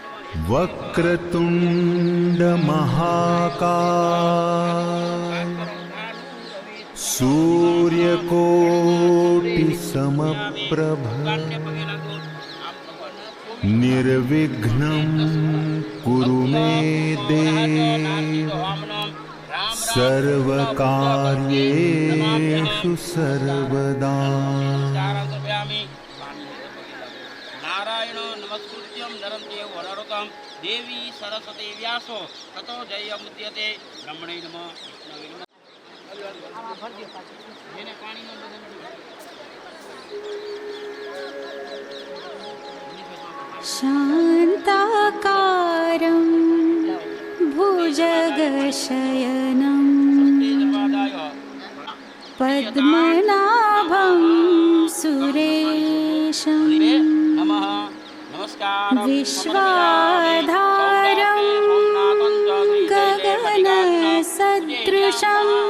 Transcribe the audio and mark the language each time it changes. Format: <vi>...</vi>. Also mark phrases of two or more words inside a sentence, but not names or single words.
<sa>वक्रतुंड महाकाय सूर्यकोटि समप्रभ निर्विघ्नं कुरु मे देव सर्वकार्येषु सर्वदा। नारायण नमस्कृत्यं नरं चैव नरोत्तमं देवी सरस्वती व्यासो ततो जयमुद्यते ब्रह्मणे नमः विष्णवे नमः।</sa> <gu>જેને પાણીનો</gu> <sa>शांताकारं भुजगशयनं पद्मनाभं सुरेशं विश्वाधारं गगनसदृशं</sa>